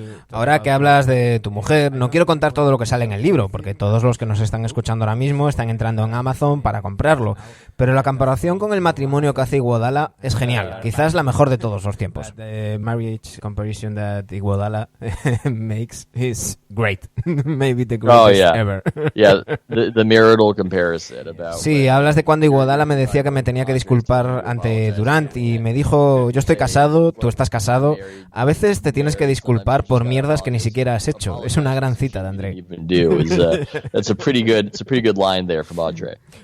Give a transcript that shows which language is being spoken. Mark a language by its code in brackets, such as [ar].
[es] Ahora que hablas de tu mujer, no quiero contar todo lo que sale en el libro, porque todos los que nos están escuchando ahora mismo están entrando en Amazon para comprarlo, pero la comparación con el matrimonio que hace Iguodala es genial, quizás la mejor de todos los tiempos. [en] The marriage comparison that Iguodala makes is great. Maybe the greatest ever. Yeah, the marital comparison about. [es] Sí, hablas de cuando Iguodala me decía que me tenía que disculpar ante Durant y me dijo, yo estoy casado, tú estás casado, a veces te tienes que disculpar por mierdas que ni siquiera has hecho. Es una gran cita de André. [en] That's a pretty good line there from Andre.